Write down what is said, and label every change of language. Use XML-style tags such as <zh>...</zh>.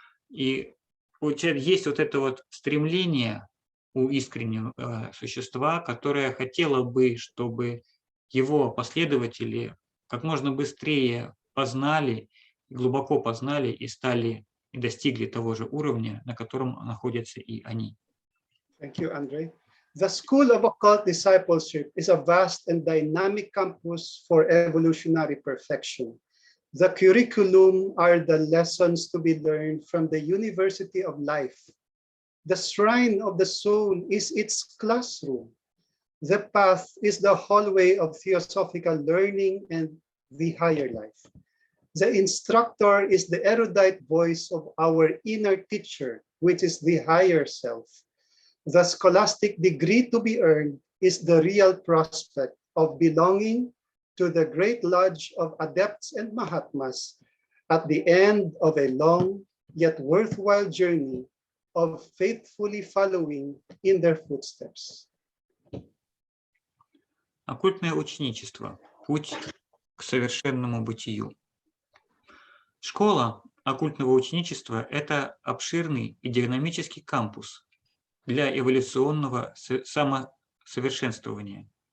<ru>И есть вот это вот стремление у искреннего существа, которое хотело бы, чтобы его последователи как можно быстрее познали, глубоко познали и достигли того же уровня, на котором находятся и они.</ru> <en>Thank you, Andre. The School of Occult Discipleship is a vast and dynamic campus for evolutionary perfection. The curriculum are the lessons to be learned from the University of Life. The shrine of the soul is its classroom. The path is the hallway of theosophical learning and the higher life. The instructor is the erudite voice of our inner teacher, which is the higher self. The scholastic degree to be earned is the real prospect of belonging to the great lodge of adepts and Mahatmas at the end of a long yet worthwhile journey of faithfully following in their footsteps.</en> <ru>Оккультное ученичество. Путь к совершенному бытию. Школа оккультного ученичества – это обширный и динамический кампус для эволюционного самосовершенствования.</ru>